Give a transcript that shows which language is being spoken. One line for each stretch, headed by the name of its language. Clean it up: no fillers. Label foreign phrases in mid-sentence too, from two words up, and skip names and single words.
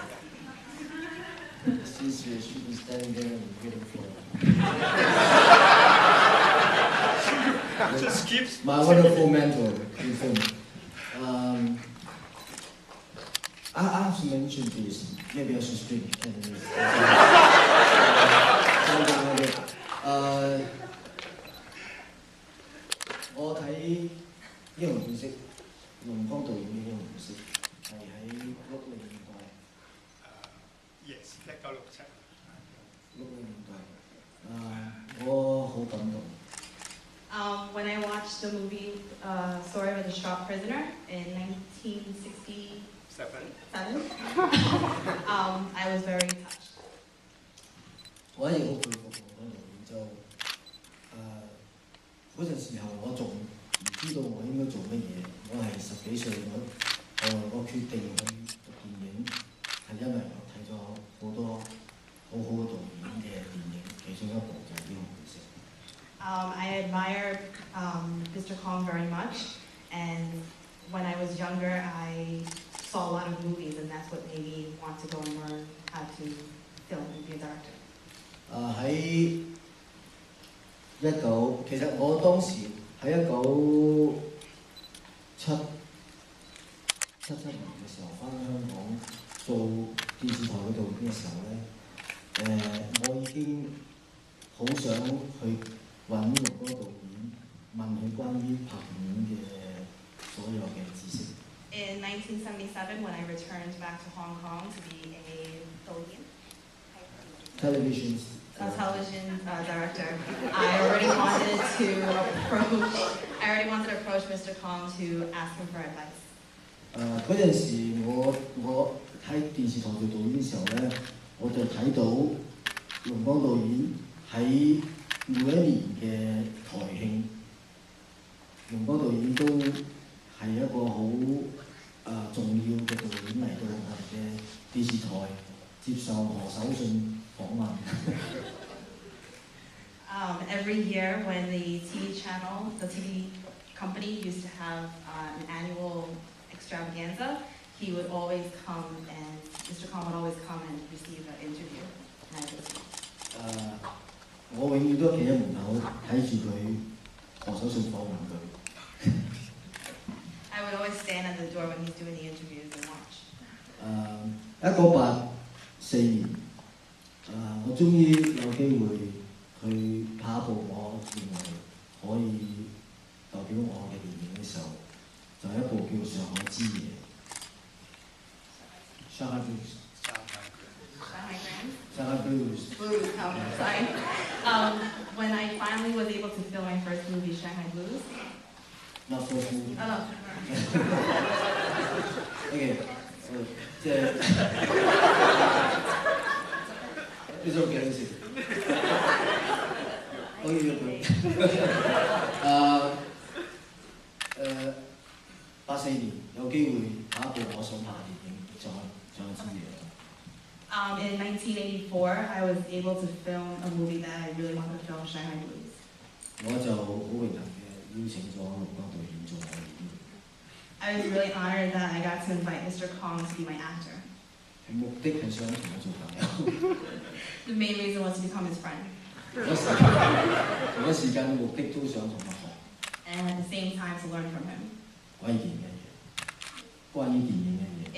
English: Since she's been standing there and waiting for Just keep. my wonderful mentor in film. I have to mention this. Maybe I should speak Cantonese.
Cantonese: 我睇英雄本色，龍江導演嘅英雄本色係喺60年代。
English: Yes, 1967。
Cantonese: 60年代，我好感動。
English: When I watched the movie Story of the Shot Prisoner in 1967, I was very touched.
Cantonese: 我一直好佩服龍江導演，就嗰陣時候我仲唔知道我應該做乜嘢，我係10幾歲，我決定去讀電影，係因為我睇咗好多好好嘅導演嘅電影，其中一部就係《英雄本色》。
English: I admire Mr. Kong very much, and when I was younger, I saw a lot of movies, and that's what made me want to go and learn how to film and be a director.
Cantonese: 喺其實我當時喺1977年嘅時候翻香港做電視台嘅導演嘅時候咧，我已經好想去揾龍江導演問佢關於拍電影嘅所有嘅知識。
English: In 1977, when I returned back to Hong Kong to be a television director, I already wanted to approach Mr. Kong to ask him for advice.
Cantonese: 嗰陣時我喺電視台做導演嘅時候咧，我就睇到龍江導演喺每一年嘅台慶，龍江導演都係一個好重要嘅導演嚟到我哋嘅電視台接受何守信訪問。
English: Every year when the TV company used to have an annual extravaganza, he would always come and Mr. Kong would always come and receive an interview. And
Cantonese: 我永遠都企喺門口睇住佢何守信訪問佢。
English: I would always stand at the door when he's doing the interviews and watch.
Cantonese: 1984 年，我終於有機會去拍一部我認為可以代表我嘅電影嘅時候，就係一部叫《上海之夜》。Shanghai Blues.
English: Shanghai Blues. Blues, sorry. When I finally was able to film my first movie, Shanghai Blues. Not first movie. Oh, no. Okay. It's okay, let's see. Okay.
Cantonese: 84年有機會拍一部我想拍嘅電影，就係知嘢。
English: In 1984, I was able to film a movie that I really wanted to film, Shanghai Blues.
Cantonese: 我就好榮幸嘅邀請咗龍光導演做我演員。
English: I was really honored that I got to invite Mr. Kong to be my actor.
Cantonese: 目的係想同我做朋友。
English: The main reason was to become his friend.
Cantonese: 同一時間嘅目的都想同佢學
English: And at the same time to learn from him
Cantonese: 關於電影嘅嘢，關於電影嘅嘢。